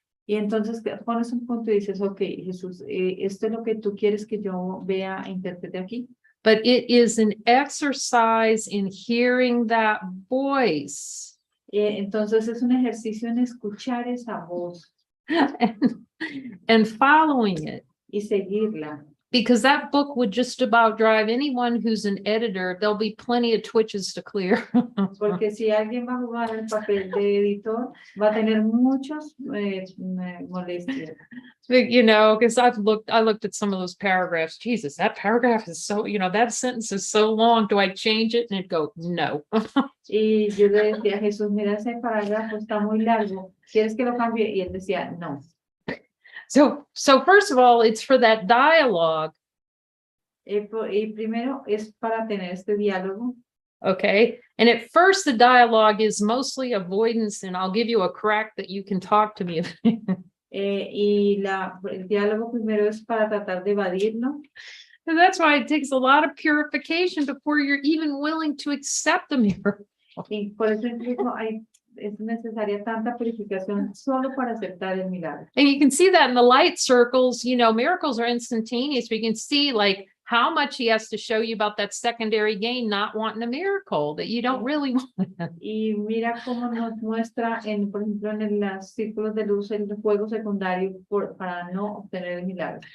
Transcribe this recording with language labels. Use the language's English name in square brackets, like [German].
[Spanish] Y entonces pones un punto y dices, ok, Jesús, esto es lo que tú quieres que yo vea e interprete aquí. [English] But it is an exercise in hearing that voice. [Spanish] Entonces es un ejercicio en escuchar esa voz [English] and following it. [Spanish] y seguirla. [English] Because that book would just about drive anyone who's an editor. There'll be plenty of twitches to clear. [Spanish] Porque si alguien va a jugar el papel de editor, va a tener muchos molestias. [English] You know, because I looked at some of those paragraphs. Jesus, that paragraph is so, you know, that sentence is so long. Do I change it? And it'd go, no. [Spanish] Y yo le decía a Jesús, mira, ese parágrafo está muy largo. ¿Quieres que lo cambie? Y él decía, no. [English] So first of all, it's for that dialogue. [Spanish] Y primero es para tener este diálogo. [English] Okay. And at first, the dialogue is mostly avoidance, and I'll give you a crack that you can talk to me. [Spanish] Y el diálogo primero es para tratar de evadirlo. [English] And that's why it takes a lot of purification before you're even willing to accept the miracle. [Spanish] Y por eso incluso es necesaria tanta purificación solo para aceptar el milagro. [English] And you can see that in the light circles. You know, miracles are instantaneous, but you can see like how much he has to show you about that secondary gain, not wanting a miracle that you don't really want. [Spanish] Y mira cómo nos muestra, por ejemplo, en los círculos de luz, el juego secundario para no obtener el milagro.